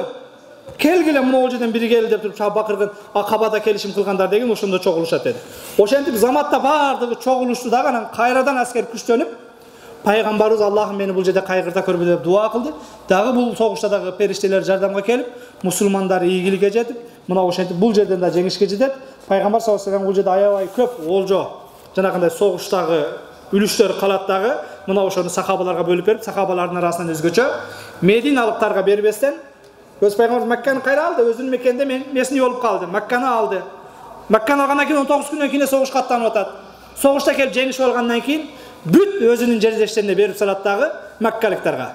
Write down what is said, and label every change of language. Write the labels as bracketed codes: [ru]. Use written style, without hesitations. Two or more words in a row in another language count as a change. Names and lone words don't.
[ky] Келгиле мына жерден бири кел деп туруп бакырган, Акабада келишим кылгандар деген ошондо чогулушат деди. Ошентип заматта бардыгы чогулушту дагы, анан кайрадан аскер күчтөнүп, пайгамбарыбыз Аллахым мени бул жерде кайгырта көрбө деп дуа кылды. Дагы бул согушта дагы периштелер жардамга келип, мусулмандар ийгиликке жетип, мына ошентип бул жерден да жеңишке жетет. Пайгамбар [ar] صلى الله عليه وسلم [ky] бул жерде аябай көп олжо, жанагындай согуштагы үлүштөр калат дагы, мына ошону сахабаларга бөлүп берип, сахабалардын арасынан өзгөчө Мединалыктарга бербестен өз пайгамбарыбыз Макканы кайра алды, өзүнүн мекенде месни болуп калды, Макканы алды. Макканы алгандан кийин 19 күндөн кийин согушка аттанып атат. Согушта келип жеңишип алгандан кийин бүт өзүнүн жердештерине берип салат дагы Маккалыктарга.